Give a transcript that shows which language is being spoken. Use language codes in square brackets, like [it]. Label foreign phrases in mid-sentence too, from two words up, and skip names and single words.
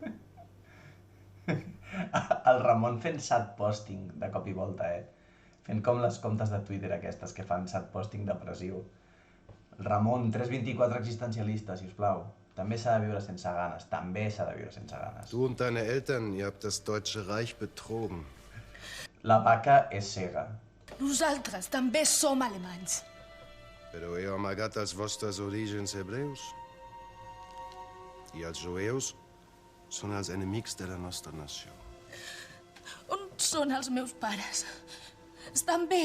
[ca] El Ramon fent [en] sad posting [ca] de cop i volta, Fent com les comptes de Twitter aquestes que fan [en] sad posting [ca] depressiu. El Ramon, 324 existencialista, sisplau. També s'ha de viure sense ganes. També s'ha de viure sense ganes. [de] Du und deine Eltern, ihr habt das Deutsche Reich betrogen. [ca] La vaca és cega. Nosaltres també som alemanys. Però heu amagat els vostres orígens hebreus. I els jueus són els enemics de la nostra nació. On són els meus pares? Estan bé.